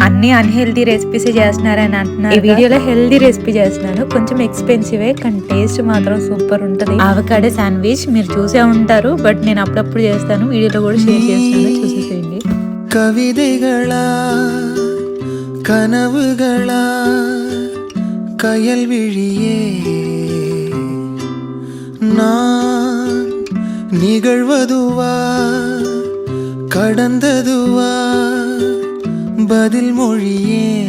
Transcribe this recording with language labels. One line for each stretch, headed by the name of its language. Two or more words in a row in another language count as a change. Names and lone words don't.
Telugu: అన్ని
English: unhealthy recipes
Telugu: చేస్తున్నారని అంటున్నారు. ఈ వీడియోలో
English: healthy recipe
Telugu: చేస్తున్నాను, కొంచెం ఎక్స్పెన్సివే కానీ టేస్ట్ మాత్రం సూపర్ ఉంటుంది.
English: avocado sandwich
Telugu: మీరు చూసే ఉంటారు, బట్ నేను అప్పుడప్పుడు చేస్తాను, వీడియోలో కూడా షేర్ చేస్తాను, చూసేసేయండి.
Tamil: கவிதைகளா கனவுகளா கயல்விழியே நான் நிகழ்வதுவா கடந்ததுவா பதில் மொழியே